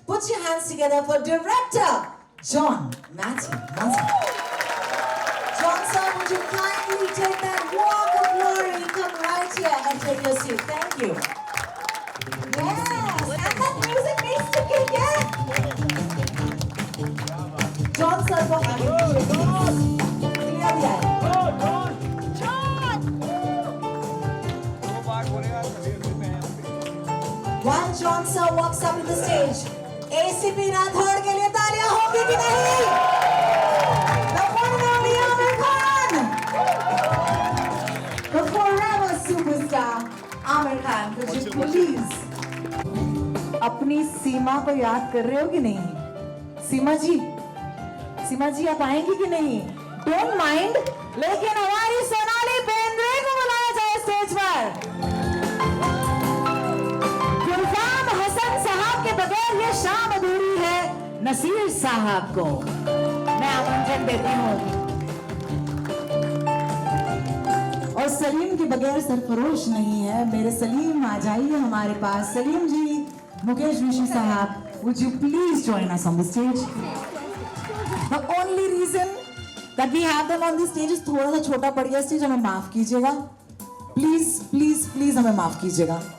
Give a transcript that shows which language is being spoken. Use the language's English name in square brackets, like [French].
[English] your hands together for director John Matthew Munson. John sir, would you kindly take that walk of glory, come right here and take your seat. Thank you. Yes, and that music needs to kick in. [Hindi] John sir को आगे पीछे clear दिया है. [English] While John sir walks up to the stage, ACP Rathore [Hindi] के लिए तालियां होंगी कि नहीं? [English] The one and only Aamir Khan, the forever superstar Aamir Khan. Could you please [Hindi] अपनी सीमा को याद कर रहे हो कि नहीं? सीमा जी आप आएंगी कि नहीं? [English] Don't mind, [Hindi] लेकिन हमारी सोनाली बेंद्रे को बुलाया जाए स्टेज पर. गुलफाम हसन साहब के बगैर ये शाम अधूरी है. नसीर साहब को मैं आमंत्रण देती हूँ. और सलीम के बगैर सरफरोश नहीं है. मेरे सलीम आ जाइए हमारे पास. [English] सलीम जी, मुकेश ऋषि साहब, would you please join us on the stage? The only reason that we have them on the stage is [Hindi] थोड़ा सा छोटा पड़ गया स्टेज. हमें माफ कीजिएगा. प्लीज हमें माफ कीजिएगा.